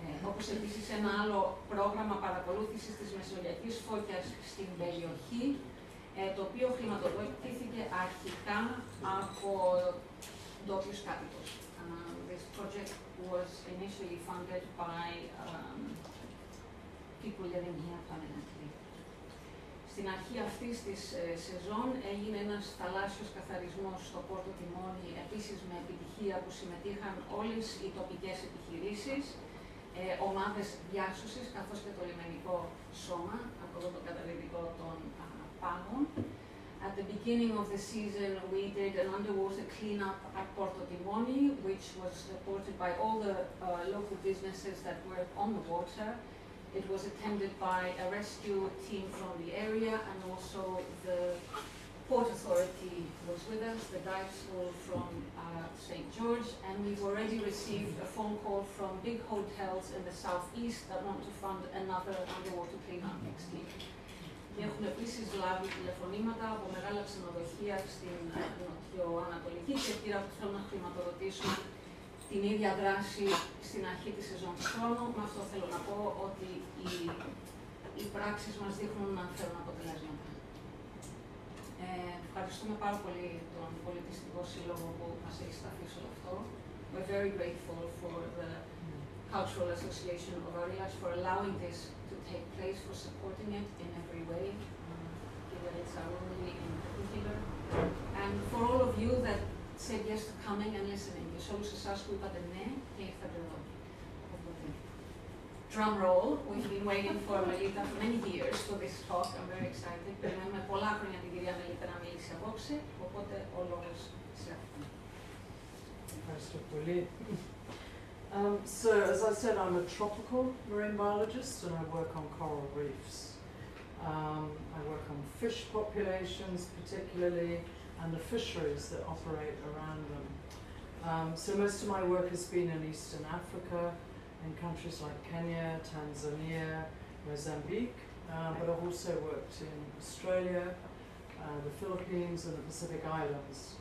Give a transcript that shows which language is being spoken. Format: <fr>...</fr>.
<el>Όπως επίσης ένα άλλο πρόγραμμα παρακολούθησης της μεσογειακής φώκιας στην περιοχή, το οποίο χρηματοδοτήθηκε αρχικά από ντόπιους κάτοικους.</el> <en>This project was initially funded by people living here permanently.</en> <el>Στην αρχή αυτής της σεζόν έγινε ένας θαλάσσιος καθαρισμός στο Πόρτο Τιμόνι, επίσης με επιτυχία που συμμετείχαν όλες οι τοπικές επιχειρήσεις, ομάδες διάσωσης, καθώς και το λιμενικό σώμα, από εδώ το καταδυτικό των πάγων.</el> <en>At the beginning of the season, we did an underwater cleanup at Porto Timoni, which was supported by all the local businesses that were on the water. It was attended by a rescue team from the area, and also the Port Authority was with us, the dive school from St. George, and we've already received a phone call from big hotels in the southeast that want to fund another underwater cleanup next year.</en> <el>Έχουμε επίσης λάβει τηλεφωνήματα από μεγάλα ξενοδοχεία στην νοτιοανατολική και πήρα που θέλουν να χρηματοδοτήσουν την ίδια δράση στην αρχή της σεζόν του χρόνου. Με αυτό θέλω να πω ότι οι πράξεις μας δείχνουν να φέρουν αποτελέσματα. Ευχαριστούμε πάρα πολύ τον Πολιτιστικό Σύλλογο που μας έχει σταθεί σε όλο αυτό.</el> <en>We're very grateful for the Cultural Association of Aurillac for allowing this to take place, for supporting it in every way, Kivaritsa Aruli in particular, and for all of you that said yes to coming and listening.</en> <el>Και σε όλους εσάς που είπατε ναι και ήρθατε εδώ.</el> <en>Drum roll, we've been waiting for Melita for many years for this talk. I'm very excited.</en> <el>Περιμένουμε πολλά χρόνια την κυρία Μελίτα να μιλήσει απόψε, οπότε ο λόγος σε αυτήν. Ευχαριστώ πολύ.</el> <en>So, as I said, I'm a tropical marine biologist and I work on coral reefs. I work on fish populations particularly and the fisheries that operate around them. So most of my work has been in Eastern Africa, in countries like Kenya, Tanzania, Mozambique, but I've also worked in Australia, the Philippines and the Pacific Islands.</en>